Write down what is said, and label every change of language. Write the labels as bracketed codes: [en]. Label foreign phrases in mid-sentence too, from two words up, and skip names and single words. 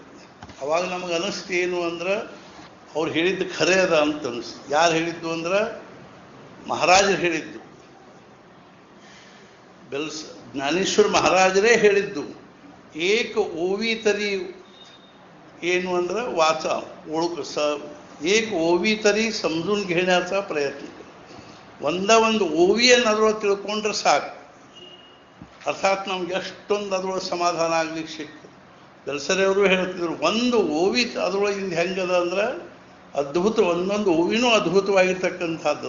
[kn] ಅವಾಗ ನಮಗೆ ಅನ್ನಿಸ್ತು ಏನು ಅಂದ್ರೆ ಅವ್ರು ಹೇಳಿದ್ದು ಖರೆ ಅದ ಅಂತ ಅನ್ನಿಸ್ತು. ಯಾರು ಹೇಳಿದ್ದು ಅಂದ್ರೆ ಮಹಾರಾಜರು ಹೇಳಿದ್ದು, ಜ್ಞಾನೇಶ್ವರ ಮಹಾರಾಜರೇ ಹೇಳಿದ್ದು. [mr] एक ओवी तरी [kn] ಏನು ಅಂದ್ರೆ [mr] वाचा एक ओवी तरी समजून घेण्याचा प्रयत्न. [kn] ಒಂದು ಓವಿಯನ್ನು ಅದರೊಳಗೆ ತಿಳ್ಕೊಂಡ್ರೆ ಸಾಕು. ಅರ್ಥಾತ್ ನಮ್ಗೆ ಎಷ್ಟೊಂದು ಅದರೊಳಗೆ ಸಮಾಧಾನ ಆಗ್ಲಿಕ್ಕೆ ಸಿಕ್ತು. ಬೆಲ್ಸರೆಯವರು ಹೇಳ್ತಿದ್ರು, ಒಂದು ಓವಿ ಅದರೊಳಗಿಂದ ಹೆಂಗದ ಅಂದ್ರೆ ಅದ್ಭುತ, ಒಂದೊಂದು ಓವಿನೂ ಅದ್ಭುತವಾಗಿರ್ತಕ್ಕಂಥದ್ದು.